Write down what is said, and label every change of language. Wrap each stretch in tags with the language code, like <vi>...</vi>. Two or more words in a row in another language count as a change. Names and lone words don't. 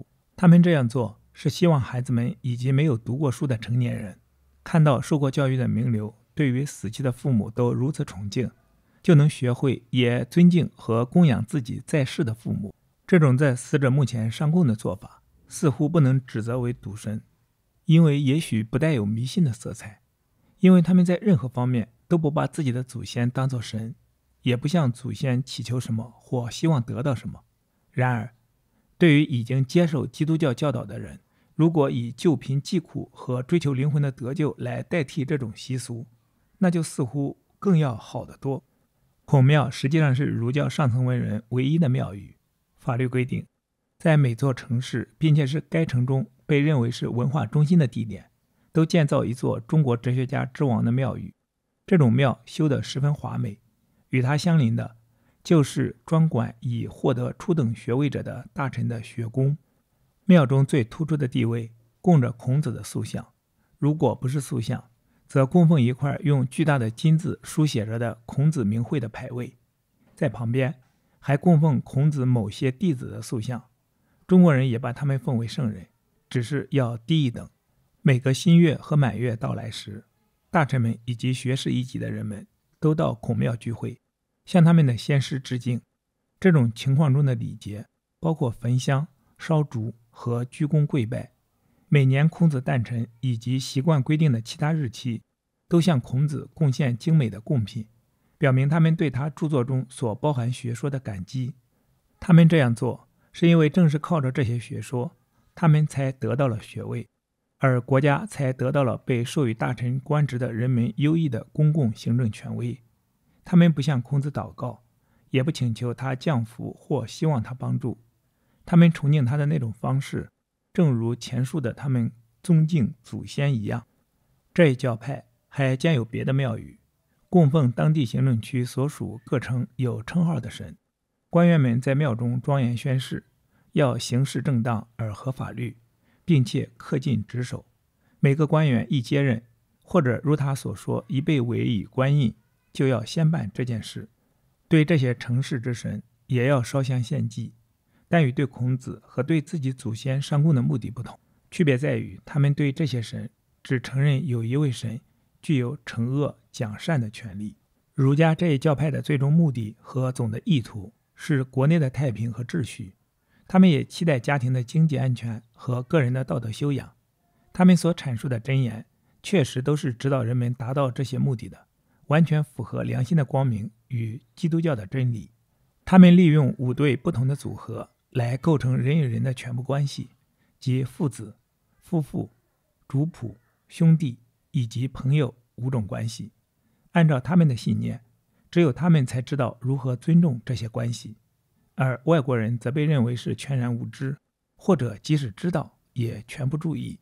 <zh>他們這樣做，是希望孩子們以及沒有讀過書的成年人，看到受過教育的名流對於死去的父母都如此崇敬，就能學會也尊敬和供養自己在世的父母。這種在死者墓前上供的做法，似乎不能指責為篤信，因為也許不帶有迷信的色彩，因為他們在任何方面都不把自己的祖先當作神，也不向祖先祈求什麼或希望得到什麼。然而，對於已經接受基督教教導的人，如果以救貧濟苦和追求靈魂的得救來代替這種習俗，那就似乎更要好得多。孔廟實際上是儒教上層文人唯一的廟宇。法律規定，在每座城市，並且是該城中被認為是文化中心的地點，都建造一座中國哲學家之王的廟宇。這種廟修得十分華美，與它相鄰的就是專管已獲得初等學位者的大臣的學宮。廟中最突出的地位供着孔子的塑像，如果不是塑像，則供奉一塊用巨大的金字書寫着的孔子名諱的牌位，在旁邊還供奉孔子某些弟子的塑像。中國人也把他們奉為聖人，只是要低一等。每個新月和滿月到來時，大臣們以及學士一級的人們都到孔廟聚會，向他們的先師致敬。這種情況中的禮節包括焚香、燒燭和鞠躬跪拜。每年孔子誕辰以及習慣規定的其他日期，都向孔子貢獻精美的貢品，表明他們對他著作中所包含學說的感激。他們這樣做，是因為正是靠着這些學說，他們才得到了學位，而國家才得到了被授予大臣官職的人们優異的公共行政權威。他們不向孔子禱告，也不請求他降福或希望他幫助。他們崇敬他的那種方式，正如前述的他們尊敬祖先一樣。這一教派還兼有別的廟宇，供奉當地行政區所屬各城有稱號的神。官員們在廟中莊嚴宣誓，要行事正當而合法律，並且恪盡職守。每個官員一接任，或者如他所說一被委以官印，就要先辦這件事。對這些成事之神也要燒香獻祭，但與對孔子和對自己祖先上供的目的不同，區別在於他們對這些神只承認有一位神具有懲惡獎善的權利。儒家這一教派的最終目的和總的意圖是國內的太平和秩序，他們也期待家庭的經濟安全和個人的道德修養。他們所闡述的箴言確實都是指導人們達到這些目的的，完全符合良心的光明與基督教的真理。他們利用5對不同的組合來構成人與人的全部關係，即父子、夫婦、主僕、兄弟以及朋友5種關係。按照他們的信念，只有他們才知道如何尊重這些關係，而外國人則被認為是全然無知，或者即使知道也全不注意。</zh>